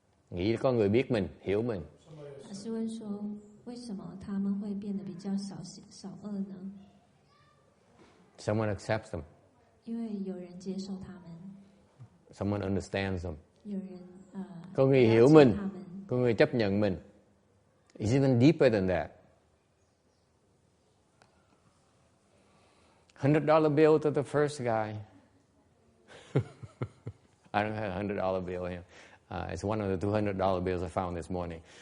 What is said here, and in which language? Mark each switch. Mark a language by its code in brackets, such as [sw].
[vi] Nghĩ có người biết mình, hiểu mình. [zh] 法師問說，為什麼他們會變得比較少惡呢？ [en] Someone accepts them. [zh] 因為有人接受他們。 [en] Someone understands them. [zh] 有人 [vi] có người hiểu mình, có người chấp nhận mình. [en] It's even deeper than that. $100 bill to the first guy. I don't have a $100 bill here. It's one of the $200 bills I found this morning.